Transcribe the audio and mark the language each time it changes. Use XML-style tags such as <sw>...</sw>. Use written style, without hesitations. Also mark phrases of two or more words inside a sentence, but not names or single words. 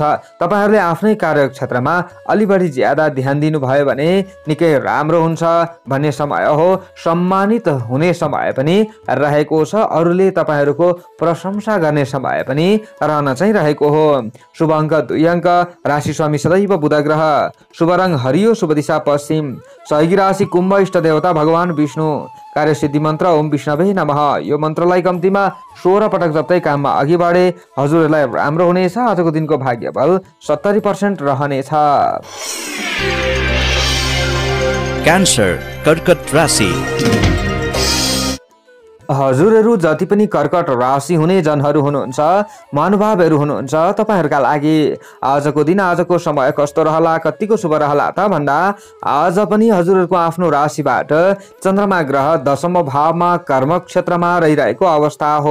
<ne>तपाईँहरूले आफ्नै कार्यक्षेत्रमा अलि बढी ज्यादा ध्यान दिनुभयो भने निकै राम्रो हुन्छ भन्ने समय हो। सम्मानित हुने समय पनि रहेको छ। अरूले तपाईँहरूको प्रशंसा गर्ने समय पनि रहन चाहिँ रहेको हो। शुभ अङ्क 2 अङ्क, राशि स्वामी सदैव बुध ग्रह, शुभ रङ हरियो, शुभ दिशा पश्चिम, सहयोगी राशि कुम्भ, इष्ट देवता भगवान विष्णु, कार्यसिद्धि मन्त्र</ne> <sa>ओम विष्णवे नमः।</sa> <ne>यो मन्त्रलाई कम्तीमा 16 पटक जप्दै काममा अघि बढे हजुरहरूलाई राम्रो हुनेछ। आजको दिनको भाग्यबल 70% रहनेछ। क्यान्सर, कर्कट राशि। हजुरहरू जति पनि कर्कट राशि हुने जनहरू हुनुहुन्छ, महानुभावहरू हुनुहुन्छ, तपाईँहरूका लागि आजको दिन, आजको समय कस्तो रहला, कतिको शुभ रहला त भन्दा आज पनि हजुरहरूको आफ्नो राशिबाट चन्द्रमा ग्रह 10औं भावमा कर्म क्षेत्रमा रहिरहेको अवस्था हो।</ne>